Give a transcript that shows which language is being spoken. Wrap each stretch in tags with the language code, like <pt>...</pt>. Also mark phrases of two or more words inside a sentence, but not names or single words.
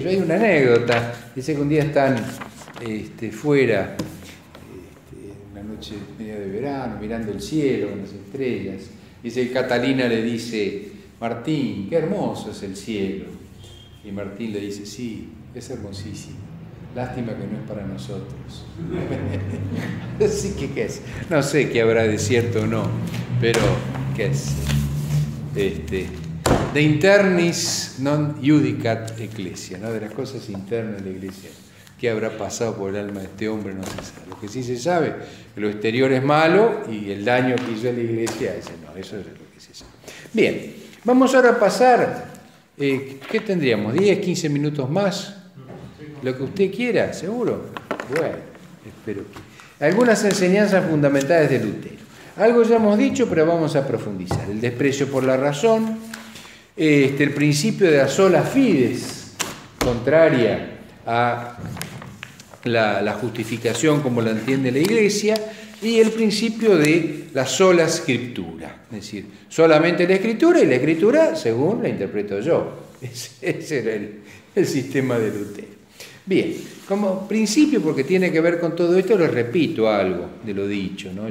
<es>Hay una anécdota, dice que un día están fuera, una noche media de verano, mirando el cielo con las estrellas, dice que Catalina le dice: Martín, qué hermoso es el cielo. Y Martín le dice: sí, es hermosísimo, lástima que no es para nosotros. Así que, ¿qué es? No sé qué habrá de cierto o no, pero ¿qué es?</es> <la>De internis non judicat ecclesia,</la> <es>¿no? De las cosas internas de la iglesia. ¿Qué habrá pasado por el alma de este hombre? No se sabe. Lo que sí se sabe, que lo exterior es malo y el daño que hizo la iglesia, eso es lo que se sabe. Bien, vamos ahora a pasar, ¿qué tendríamos? ¿10, 15 minutos más? Lo que usted quiera, ¿seguro? Bueno, espero que... Algunas enseñanzas fundamentales de Lutero. Algo ya hemos dicho, pero vamos a profundizar. El desprecio por la razón, el principio de la</es> <la>sola fides,</la> <es>contraria a la justificación como la entiende la Iglesia, y el principio de la sola escritura, es decir, solamente la Escritura, y la Escritura según la interpreto yo. Ese era el sistema de Lutero. Bien, como principio, porque tiene que ver con todo esto, les repito algo de lo dicho, ¿no?</es>